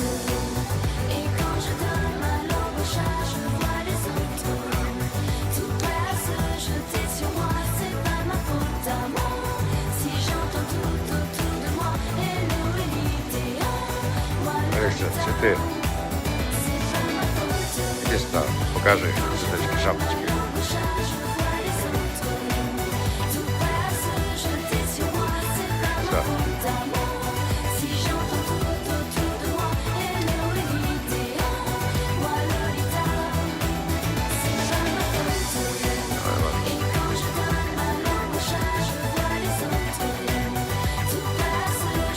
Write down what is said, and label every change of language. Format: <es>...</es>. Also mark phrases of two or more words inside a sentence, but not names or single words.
<fr>Et quand je donne ma langue au chat, je vois les autres tout prêts à se jeter sur moi, c'est pas ma faute à moi. Si j'entends tout autour de moi, hello Elite, moi</fr> <ru>Алекс,</ru> <fr>Lolita,</fr> <ru>цветы.</ru> <fr>c'est pas ma faute.</fr> <ru>Иди сюда, покажи цветочки, шапочки.</ru> <fr>Au chat, je vois les autres tout prêts à se jeter sur moi, c'est pas ma Ça. faute à moi. Si j'entends tout autour de moi, hello Elite, moi Lolita, c'est pas ma faute.</fr> <ru>Давай, ладно.</ru> <fr>Et quand je donne ma langue au chat, je vois les autres tout prêts à se</fr>